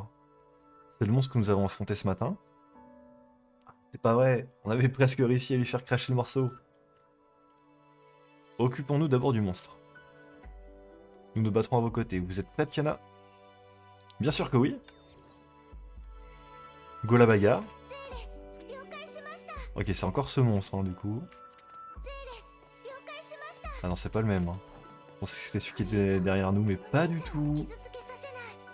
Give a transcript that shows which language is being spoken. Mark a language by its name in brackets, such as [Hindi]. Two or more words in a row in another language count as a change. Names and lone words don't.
[French] C'est le monstre que nous avons affronté ce matin? C'est pas vrai, on avait presque réussi à lui faire cracher le morceau. Occupons-nous d'abord du monstre. Nous nous battrons à vos côtés. Vous êtes prête, Kana? Bien sûr que oui. Go la bagarre. [Japanese] 了解しました。 [French] Ok, c'est encore ce monstre, hein, du coup. [Japanese] 了解しました。 [French] Ah non, c'est pas le même. Hein. Je pensais que c'était celui qui était derrière nous, mais pas du tout. [Japanese] 傷つけさせない。